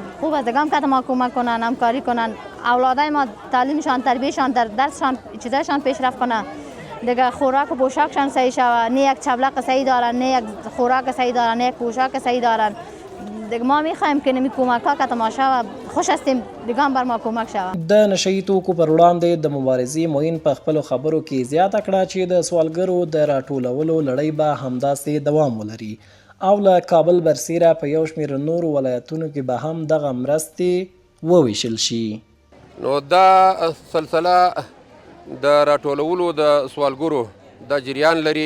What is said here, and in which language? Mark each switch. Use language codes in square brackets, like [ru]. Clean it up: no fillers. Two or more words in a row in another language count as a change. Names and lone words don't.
[fa] خوب است دیگه هم که ما کمک کنن همکاری کنن اولادای ما تعلیمشان تربیتشان در درسشان چیزایشان پیشرفت کنه دیگه خوراک و پوشاکشان صحیح شود نه یک چبلق صحیح دارن نه یک خوراک صحیح دارن نه یک پوشاک صحیح دارن دیگه ما میخوایم که نمی کمک ها که ما شود خوش هستیم دیگه هم بر ما کمک شود. [ps] د نشهیي توکو پر وړاندې د مبارزې موین په خپلو خبرو کې زیاته کړه چې د سوالګرو د راټولولو لړۍ به همداسې دوام ولري او له کابل برسیره په یو شمېر نورو ولایتونو کې به هم دغه مرستې وویشل شي. نو دا سلسله د راټولولو د سوالګرو دا جریان لري.